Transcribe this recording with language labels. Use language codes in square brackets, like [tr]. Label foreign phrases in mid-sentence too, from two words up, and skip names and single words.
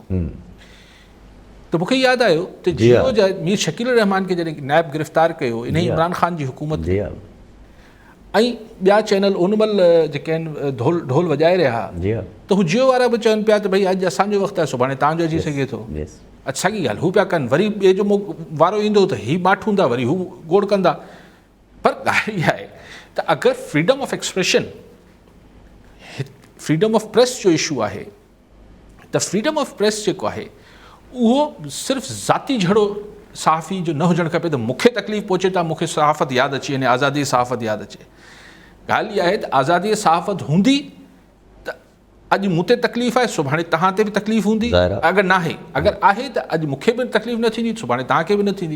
[sd] त मूंखे यादि आयो त जियो जा मीर शकील रहमान खे जॾहिं नायब गिरफ़्तार कयो इन इमरान ख़ान जी हुकूमत, ऐं ॿिया चैनल उन महिल जेके आहिनि ढोल वॼाए रहिया, त हू जियो वारा बि चवनि पिया त भई अॼु असांजो वक़्तु आहे सुभाणे तव्हांजो अची सघे थो। अच्छा की ॻाल्हि हू पिया कनि, वरी ॿिए जो वारो ईंदो त ही माठूंदा, वरी हू गोड़ कंदा। पर ॻाल्हि इहा आहे त अगरि [en] freedom of expression, freedom of press [sd] जो इशू आहे त [en] freedom of press [sd] जेको आहे उहो सिर्फ़ु ज़ाती झड़ो सहाफ़ी जो न हुजणु खपे त मूंखे तकलीफ़ पहुचे त मूंखे सहाफ़त यादि अची वञे, आज़ादी सहाफ़त यादि अचे। ॻाल्हि इहा आहे त आज़ादी सहाफ़त हूंदी त अॼु मूं ते तकलीफ़ आहे सुभाणे तव्हां ते बि तकलीफ़ हूंदी, अगरि न आहे, अगरि आहे त अॼु मूंखे बि तकलीफ़ न थींदी सुभाणे तव्हांखे बि न थींदी।